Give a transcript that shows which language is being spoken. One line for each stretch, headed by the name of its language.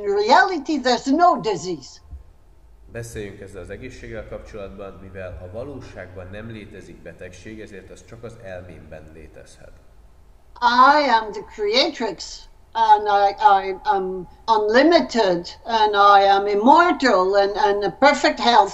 English: In reality, there's no disease.
Hungarian: Beszéljünk ezzel az egészséggel kapcsolatban, mivel a valóságban nem létezik betegség, ezért az csak az elmémben létezhet.
English: I am the creatrix, and I am unlimited, and I am immortal, and a perfect health.